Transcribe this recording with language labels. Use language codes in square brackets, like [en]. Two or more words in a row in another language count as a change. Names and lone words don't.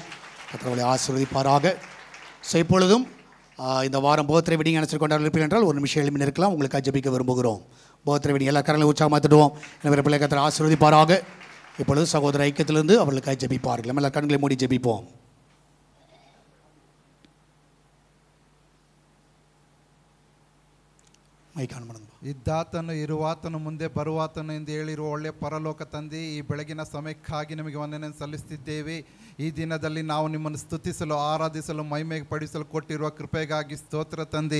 [ta] கர்த்தரை ஆசீர்வதிப்பாராக. ஸோ இப்பொழுதும் இந்த வாரம் [en] birthday wedding [ta] நினைச்சு கொண்டாட இருப்பீர்கள் என்றால் ஒரு நிமிஷம் எழுப்பி இருக்கலாம். உங்களுக்காக ஜெபிக்க விரும்புகிறோம். [en] birthday wedding [ta] எல்லா கரங்களை உற்சாகமாக தட்டுவோம். எனவே பிள்ளை கர்த்தரை ஆசீர்வதிப்பாராக. இப்பொழுது சகோதர ஐக்கியத்திலிருந்து அவர்களுக்காக ஜெபிப்பார்கள். நம்ம எல்லா கண்களை மூடி ஜெபிப்போம். [kn] ಇದ್ದಾತನು ಇರುವಾತನು ಮುಂದೆ ಬರುವಾತನು ಎಂದು ಹೇಳಿರುವ ಒಳ್ಳೆಯ ಪರಲೋಕ ತಂದೆ, ಈ ಬೆಳಗಿನ ಸಮಯಕ್ಕಾಗಿ ನಿಮಗೆ ವಂದನೆ ಸಲ್ಲಿಸುತ್ತಿದ್ದೇವೆ. ಈ ದಿನದಲ್ಲಿ ನಾವು ನಿಮ್ಮನ್ನು ಸ್ತುತಿಸಲು, ಆರಾಧಿಸಲು, ಮಹಿಮೆಗೆ ಪಡಿಸಲು ಕೊಟ್ಟಿರುವ ಕೃಪೆಗಾಗಿ ಸ್ತೋತ್ರ ತಂದೆ.